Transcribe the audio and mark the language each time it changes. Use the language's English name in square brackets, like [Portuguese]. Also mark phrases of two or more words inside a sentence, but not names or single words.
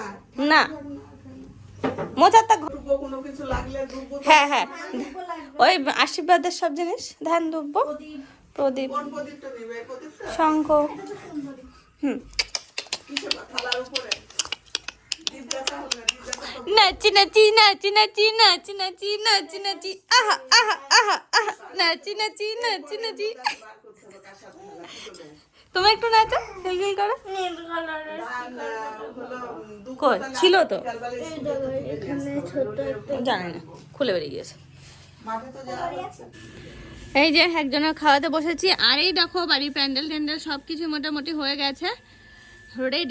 [Bangla] না মোচারটা ধুবো, কোনো কিছু লাগলে ধুবো। হ্যাঁ হ্যাঁ ওই আশীর্বাদের সব জিনিস ধ্যান দেবো প্রদীপ কোন প্রদীপটা নেবে? এই প্রদীপটা? শঙ্খ হুম কিসে বা? থালার উপরে? দীপ দেখা হবে না, দীপ দেখা তো নাচি নাচি নাচি নাচি নাচি নাচি নাচি নাচি আহা আহা আহা আহা নাচি নাচি নাচি নাচি বার করতে হবে, কার সাথে খেলা, কি করবে? তুমি একটু নাচো হেই হেই করো নীল কালারের না, হলো কই ছিল তো এখানে ছোট একটা জানি না খুলে বেরিয়ে গিয়েছে। মাঠে তো যাওয়া হচ্ছে। এই যে একজনের খাওয়াতে বসেছি আর এই দেখো বাড়ির প্যান্ডেল ট্যান্ডেল সব কিছু মোটামুটি হয়ে গেছে রেডি।